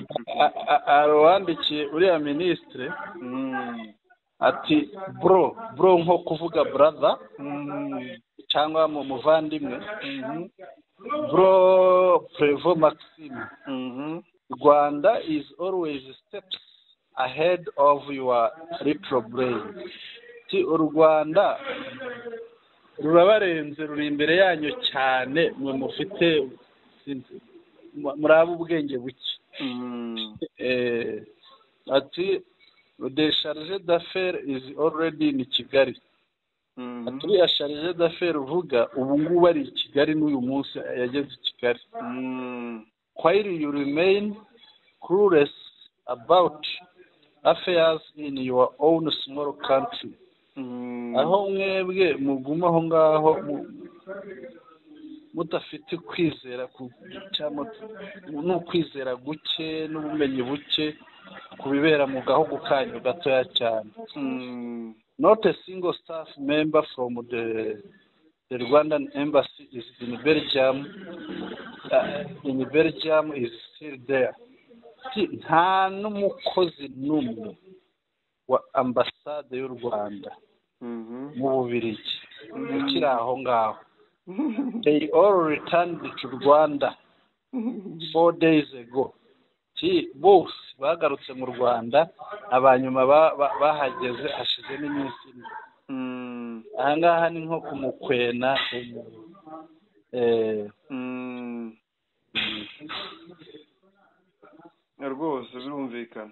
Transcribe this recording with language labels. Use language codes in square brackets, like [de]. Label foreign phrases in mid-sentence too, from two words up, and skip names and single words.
[rw] hari uwandikiye uriya minisitiri ati bro nko kuvuga brother cyangwa mu muvandimwe, bro Prevo Maxime, [en] Rwanda is always steps ahead of your retro brain. [rw] u Rwanda rurabarenze, ruri imbere yanyu cyane, mwe mufite muraba ubwenge buke. [en] ati the charge d'affaires is already in Kigali. [rw] aturiya charge d'affaires uvuga ubu ngubu ari i Kigali, n'uyu munsi yageze i Kigali. [en] while you remain clueless about affairs in your own small country. [rw] aho mwebwe muguma aho ngaho mudafite kwizera n'ukwizera guke n'ubumenyi buke ku bibera mu gahugu kanyu gatoya cyane. [en] Not a single staff member from the Rwandan embassy is in Belgium. Is still there. [rw] nta n'umukozi n'umwe wa ambasade y'u Rwanda mu Bubiligi ukiri aho ngaho. [en] They all returned to Rwanda 4 days ago. [rw] bose bagarutse mu Rwanda, abanyuma bahageze hashize n'iminsi ine. aha ngaha ni nko kumukwena rwose birumvikana.